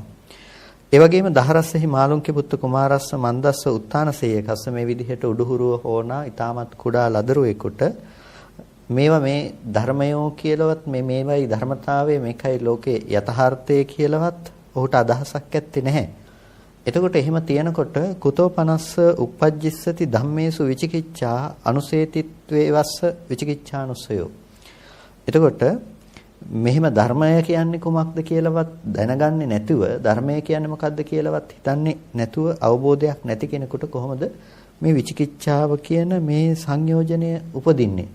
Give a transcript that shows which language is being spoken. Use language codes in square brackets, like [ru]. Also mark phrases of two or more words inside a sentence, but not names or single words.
[si] ඒ වගේම [pi] දහරස්සෙහි මාළුන්ගේ පුත්තු කුමාරස්ස මන්දස්ස උත්තානසේයකස්ස [si] මේ විදිහට උඩුහුරුව හෝනා ඊටමත් කුඩා ලදරුවෙකුට මේවා මේ ධර්මයෝ කියලාවත් මේවයි ධර්මතාවය මේකයි ලෝකේ යථාර්ථය කියලාවත් ඔහුට අදහසක් ඇත්තේ නැහැ. එතකොට එහෙම තියෙනකොට [pi] කුතෝපනස්ස uppajjissati ධම්මේසු විචිකිච්ඡා අනුසේතිත්වේ වස්ස විචිකිච්ඡානුසයෝ. [si] එතකොට මෙහෙම ධර්මය කියන්නේ කුමක්ද කියලාවත් දැනගන්නේ නැතුව, ධර්මය කියන්නේ මොකක්ද කියලාවත් හිතන්නේ නැතුව අවබෝධයක් නැති කෙනෙකුට කොහොමද මේ විචිකිච්ඡාව කියන මේ සංයෝජනය උපදින්නේ?